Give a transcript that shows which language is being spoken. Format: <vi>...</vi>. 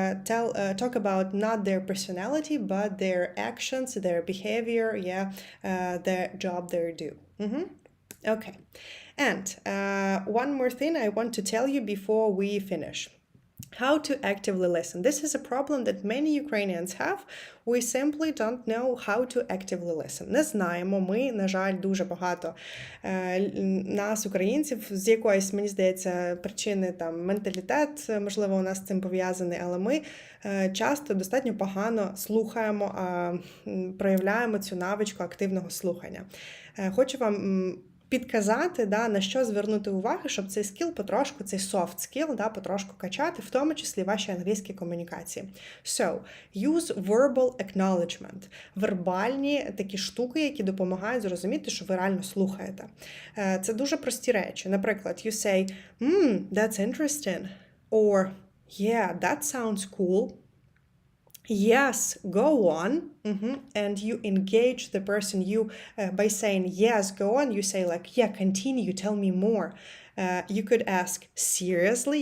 <en>Talk about not their personality, but their actions, their behavior, their job they do. Okay. And one more thing I want to tell you before we finish. How to actively listen. This is a problem that many Ukrainians have. We simply don't know how to actively listen.</en> <uk>Не знаємо ми, на жаль, дуже багато нас, українців, з якоїсь, мені здається, причини, там, менталітет, можливо, у нас з цим пов'язаний, але ми часто достатньо погано слухаємо, проявляємо цю навичку активного слухання. Хочу вам підказати, на що звернути увагу, щоб цей скіл потрошку, цей soft skill, потрошку качати, в тому числі ваші англійські комунікації.</uk> <en>So, use verbal acknowledgement.</en> <uk>Вербальні такі штуки, які допомагають зрозуміти, що ви реально слухаєте. Це дуже прості речі.</uk> <en>Наприклад, you say, that's interesting. Or, yeah, that sounds cool. Yes, go on. And you engage the person by saying, yes, go on. You say like, yeah, continue, tell me more. You could ask, seriously?</en>